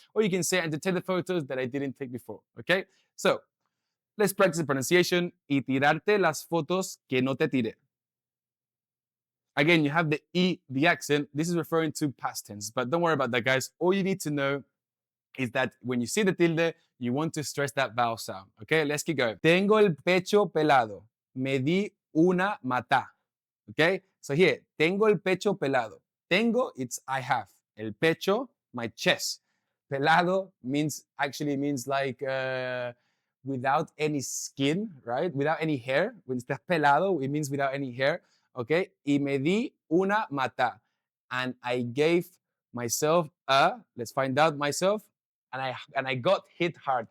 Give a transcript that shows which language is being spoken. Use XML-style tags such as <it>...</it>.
<en>Or you can say, and to take the photos that I didn't take before, okay? So let's practice the pronunciation,</en> <es>y tirarte las fotos que no te tiré.</es> <en>Again, you have the E, the accent. This is referring to past tense, but don't worry about that, guys. All you need to know is that when you see the tilde, you want to stress that vowel sound. Okay, let's keep going.</en> <es>Tengo el pecho pelado. Me di una mata.</es> <en>Okay, so here,</en> <es>tengo el pecho pelado.</es> <en>Tengo, it's I have.</en> <es>El pecho,</es> <en>my chest. Pelado actually means like without any skin, right? Without any hair. When</en> <es>estás pelado,</es> <en>it means without any hair. Okay,</en> <es>y me di una mata.</es> <en>And I gave myself let's find out myself, and I got hit hard.</en>